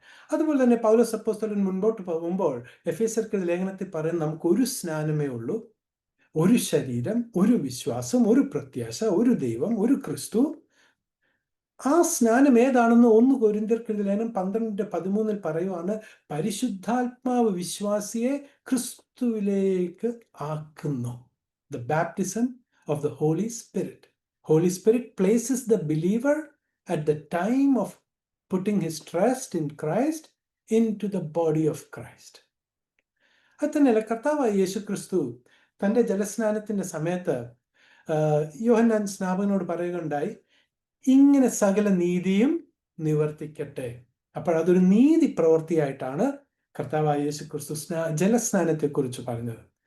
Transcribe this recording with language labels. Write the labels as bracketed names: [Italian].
[Malayalam] അതുപോലെ തന്നെ പൗലോസ് അപ്പോസ്തലൻ മുൻപോട്ട് പോകുമ്പോൾ എഫേസ്യർക്ക് ലേഖനത്തിൽ പറയുന്ന നമുക്ക് ഒരു സ്നാനമേ ഉള്ളൂ, ഒരു ശരീരം, ഒരു വിശ്വാസം, ഒരു പ്രത്യാശ, ഒരു ദൈവം, ഒരു ക്രിസ്തു. ആ സ്നാനം ഏതാണെന്ന് 1 കൊരിന്ത്യർക്ക് ലേഖനം 12:13 പറയുവാണ്, പരിശുദ്ധാത്മാവ് വിശ്വാസിയെ ക്രിസ്തുവിലേക്ക് ആക്കുന്നു. [English] The baptism of the Holy Spirit. Holy Spirit places the believer at the time of putting his trust in Christ into the body of Christ. [Malayalam] അത് തന്നെയല്ല, കർത്താവായ യേശു ക്രിസ്തു തൻ്റെ ജലസ്നാനത്തിൻ്റെ സമയത്ത് യോഹന്നാൻ സ്നാപകനോട് പറയുകയുണ്ടായി, ഇങ്ങനെ സകല നീതിയും നിവർത്തിക്കട്ടെ. അപ്പോൾ അതൊരു നീതി പ്രവൃത്തിയായിട്ടാണ് കർത്താവായ യേശു ക്രിസ്തു ജലസ്നാനത്തെക്കുറിച്ച് പറഞ്ഞത്.